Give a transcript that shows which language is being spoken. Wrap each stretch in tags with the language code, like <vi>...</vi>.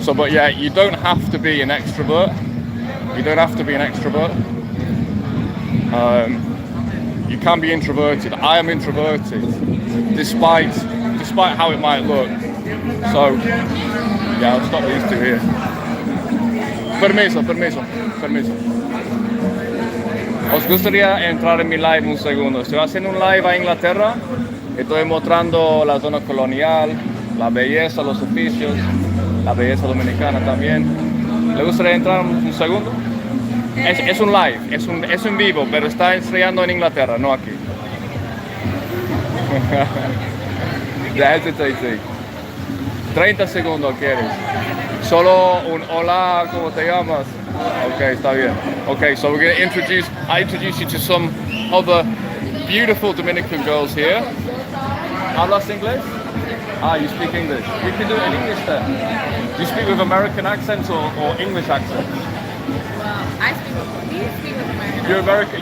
<en>So, but yeah, you don't have to be an extrovert. You don't have to be an extrovert. You can be introverted. I am introverted, despite how it might look. So, yeah, I'll stop these two here.</en> <es>Permiso. Os gustaría entrar en mi live un segundo. Estoy haciendo un live a Inglaterra. Estoy mostrando la zona colonial, la belleza, los oficios, la belleza dominicana también. ¿Le gustaría entrar un segundo? Es un live, es en vivo, pero está estrellando en Inglaterra, no aquí.</es> <en>The hesitating.</en> <es>30 segundos quieres. Solo un hola, ¿cómo te llamas? Okay, está bien.</es> <en>Okay, so we're going to introduce you to some other beautiful Dominican girls here.</en> <es>¿Hablas inglés?</es> <en>Ah, you speak English. We can do it in English then. Do you speak with American accent or English accent? Well, I speak with American.</en>